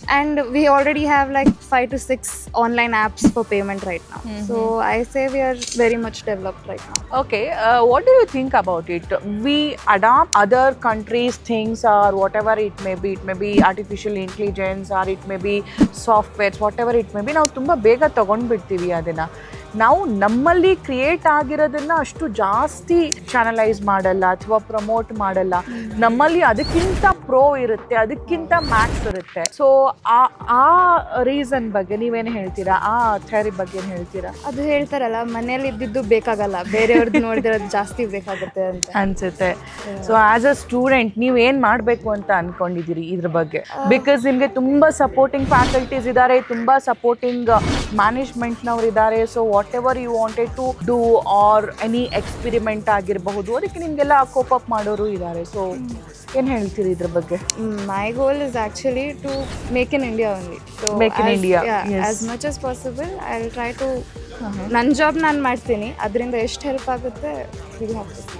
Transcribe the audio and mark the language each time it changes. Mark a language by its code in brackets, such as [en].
[en] And we already have like 5 to 6 online apps for payment right now. So I say we are very much developed right now. Okay, what do you think about it? We adopt other countries' things or whatever it may be. It may be artificial intelligence or it may be softwares, whatever it may be. [kn] ನಾವು ತುಂಬ ಬೇಗ ತಗೊಂಡ್ಬಿಡ್ತೀವಿ ಅದನ್ನು. ನಾವು ನಮ್ಮಲ್ಲಿ create ಆಗಿರೋದನ್ನು ಅಷ್ಟು ಜಾಸ್ತಿ channelise ಮಾಡಲ್ಲ ಅಥವಾ ಪ್ರಮೋಟ್ ಮಾಡಲ್ಲ. ನಮ್ಮಲ್ಲಿ ಅದಕ್ಕಿಂತ ಪ್ರೋ ಇರುತ್ತೆ, ಅದಕ್ಕಿಂತ ಮ್ಯಾಕ್ಸ್ ಇರುತ್ತೆ. ಸೊ ಆ ರೀಸನ್ ಬಗ್ಗೆ ನೀವೇನು ಹೇಳ್ತೀರಾ? ಆ ಥಿಯರಿ ಬಗ್ಗೆ ಏನು ಹೇಳ್ತೀರಾ? ಅದು ಹೇಳ್ತಾರಲ್ಲ, ಮನೆಯಲ್ಲಿ ಇದ್ದಿದ್ದು ಬೇಕಾಗಲ್ಲ, ಬೇರೆಯವ್ರದ್ದು ನೋಡಿದಿರೋದು ಜಾಸ್ತಿ ಬೇಕಾಗುತ್ತೆ ಅಂತ ಅನ್ಸುತ್ತೆ. [en] so as a student [kn] ನೀವು ಏನು ಮಾಡಬೇಕು ಅಂತ ಅನ್ಕೊಂಡಿದ್ದೀರಿ ಇದ್ರ ಬಗ್ಗೆ? ಬಿಕಾಸ್ ನಿಮಗೆ ತುಂಬ ಸಪೋರ್ಟಿಂಗ್ ಫ್ಯಾಕಲ್ಟೀಸ್ ಇದ್ದಾರೆ, ತುಂಬ ಸಪೋರ್ಟಿಂಗ್ ಮ್ಯಾನೇಜ್ಮೆಂಟ್ನವ್ರು ಇದ್ದಾರೆ. [en] so whatever you wanted to do or any experiment [kn] ಆಗಿರಬಹುದು, ಅದಕ್ಕೆ ನಿಮಗೆಲ್ಲ ಕೋಪ್ ಅಪ್ ಮಾಡೋರು ಇದ್ದಾರೆ. ಸೊ ಏನು ಹೇಳ್ತೀರಿ ಇದ್ರ ಬಗ್ಗೆ? [en] My goal is actually to make in India only. So Make in India, yes. as much as possible I'll try to [kn] ನನ್ನ ಜಾಬ್ ನಾನು ಮಾಡ್ತೀನಿ. ಅದರಿಂದ ಎಷ್ಟು ಹೆಲ್ಪ್ ಆಗುತ್ತೆ [en] we'll have to see.